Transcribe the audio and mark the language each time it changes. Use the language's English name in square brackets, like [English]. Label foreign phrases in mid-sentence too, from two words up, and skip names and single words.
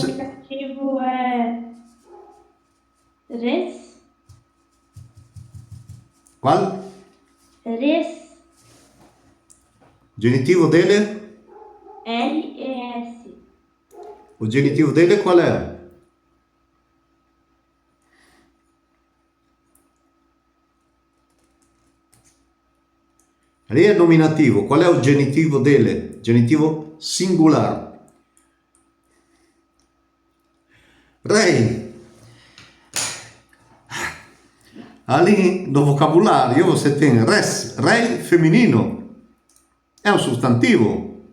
[Portuguese] nominativo é res? Qual? Res? Genitivo dele? R-E-S. O genitivo dele qual é? [Italian] Lì è nominativo. Qual è il genitivo dele? [Portuguese] Genitivo singular. Rei. Ali no vocabulário você tem res, rei feminino. É um substantivo.